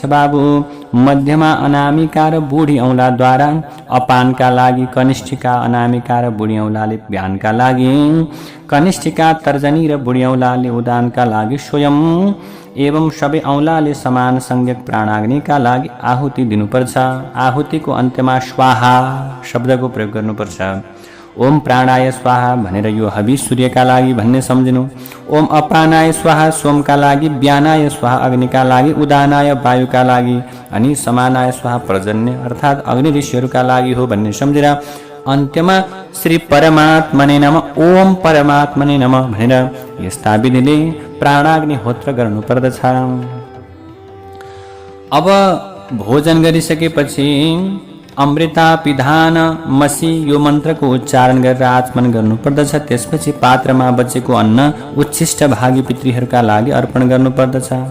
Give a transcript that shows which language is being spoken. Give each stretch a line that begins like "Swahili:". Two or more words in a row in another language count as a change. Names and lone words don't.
Nepali: बाबु, मध्यमा अनामिका र बुढी औँलाद्वारा अपानका लागि, कनिष्ठिका, अनामिका र बुढी औँलाले बिहानका लागि, कनिष्ठिका, तर्जनी र बुढी औँलाले उदानका लागि स्वयं एवं सबै औँलाले समान संज्ञक प्राणाग्निका लागि आहुति दिनुपर्छ। आहुतिको अन्त्यमा स्वाहा शब्दको प्रयोग गर्नुपर्छ।
Sanskrit: ओम प्राणाय स्वाहा
Nepali: भनेर यो हवि सूर्यका लागि भन्ने सम्झिनु।
Sanskrit: ओम अपानाय स्वाहा
Nepali: सोमका लागि,
Sanskrit: व्यानाय स्वाहा
Nepali: अग्निका लागि, उदानाय वायुका लागि अनि
Sanskrit: समानाय स्वाहा
Nepali: पर्जन्य अर्थात् अग्नि ऋषिहरूका लागि हो भन्ने सम्झेर अन्त्यमा
Sanskrit: श्री परमात्मने नमः, ओम परमात्मने नमः
Nepali: भनेर यस्ता विधिले प्राणाग्निहोत्र गर्नुपर्दछ। अब भोजन गरिसकेपछि
Sanskrit: अमृता पिधान मसी
Nepali: यो मन्त्रको उच्चारण गरेर आचमन गर्नुपर्दछ। त्यसपछि पात्रमा बचेको अन्न उच्छिष्ट भागी पितृहरूका लागि अर्पण गर्नुपर्दछ।